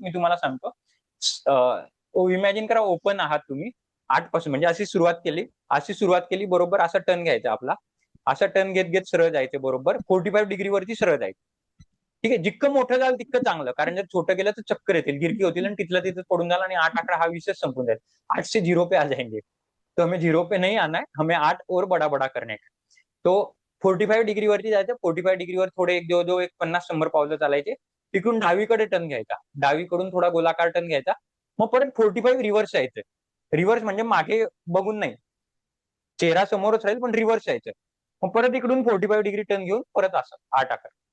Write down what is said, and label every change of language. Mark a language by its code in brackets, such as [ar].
[mr] मी तुम्हाला सांगतो. इमॅजिन करा ओपन आहात तुम्ही 8 पासून, म्हणजे अशी सुरुवात केली बरोबर. असा टर्न घ्यायचा आपला, असा टर्न घेत सरळ जायचं बरोबर 45 डिग्री वरती सरळ जायचं. ठीक आहे. जितकं मोठं जाल तितकं चांगलं, कारण जर छोटं गेलं तर चक्कर येतील, गिरकी होतील आणि तिथलं तिथं पडून जाल आणि 8 आकडा हा विषय संपून जाईल. [hi] 8 से 0 पे आ जाएंगे. तो हमें 0 पे नहीं आना है, हमें 8 और बड़ा बड़ा करने का. [mr] तो 45 डिग्री वरती जायचं. 45 डिग्रीवर थोडे एक 50-100 पावलं चालायचे. तिकडून डावीकडे टर्न घ्यायचा, डावीकडून थोडा गोलाकार टर्न घ्यायचा. मग परत 45 रिव्हर्स यायचं. रिव्हर्स म्हणजे मागे बघून नाही, चेहरा समोरच राहील पण रिव्हर्स यायचं. मग परत इकडून 45 डिग्री टर्न घेऊन परत असं 8 आकार.